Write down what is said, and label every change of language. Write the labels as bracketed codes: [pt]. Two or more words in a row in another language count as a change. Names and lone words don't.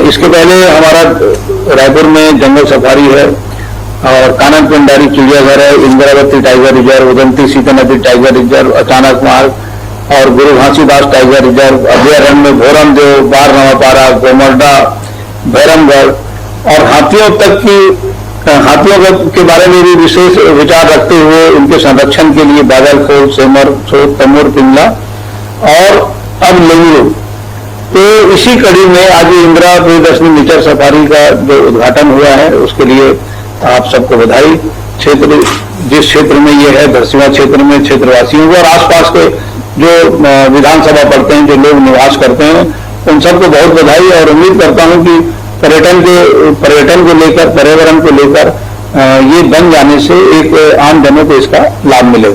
[hi] इसके पहले हमारा रायपुर में जंगल सफारी है और कानन पिंडारी चिड़ियाघर है, इंदिरावती टाइगर रिजर्व, उदंती सीता नदी टाइगर रिजर्व, अचानक मार्ग और गुरु घासीदास टाइगर रिजर्व, अभयारण्य में भोरम देव, बार नवापारा, गोमरडा, भैरमगढ़ और हाथियों तक की, हाथियों के बारे में भी विशेष विचार रखते हुए उनके संरक्षण के लिए बादलखोल, सेमर, सोत, तमोर, पिंगला और अब लेंगरू। तो इसी कड़ी में आज इंदिरा प्रियदर्शनी नेचर सफारी का जो उद्घाटन हुआ है उसके लिए आप सबको बधाई। क्षेत्र, जिस क्षेत्र में ये है धरसींवा क्षेत्र में क्षेत्रवासियों को और आसपास के जो विधानसभा पढ़ते हैं, जो लोग निवास करते हैं, उन सबको बहुत बधाई और उम्मीद करता हूं कि पर्यटन को लेकर, पर्यावरण को लेकर ये बन जाने से एक आम जनों को इसका लाभ मिलेगा।